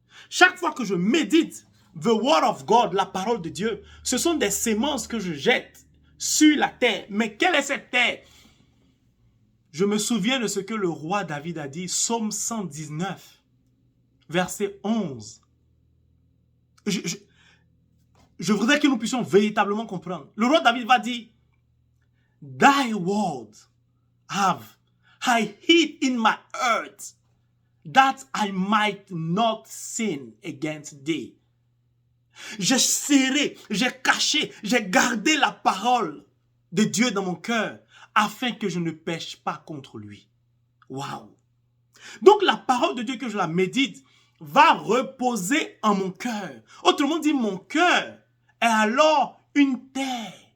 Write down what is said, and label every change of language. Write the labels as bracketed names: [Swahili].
[French] Chaque fois que je médite [English] the word of God, [French] la parole de Dieu, ce sont des semences que je jette sur la terre. Mais quelle est cette terre? Je me souviens de ce que le roi David a dit, Psaume 119, verset 11. Je voudrais que nous puissions véritablement comprendre. Le roi David va dire, [English] Thy word have I hid in my heart, that I might not sin against thee. [French] J'ai serré, j'ai caché, j'ai gardé la parole de Dieu dans mon cœur, afin que je ne pêche pas contre lui. Waouh! Donc la parole de Dieu que je la médite va reposer en mon cœur. Autrement dit, mon cœur est alors une terre.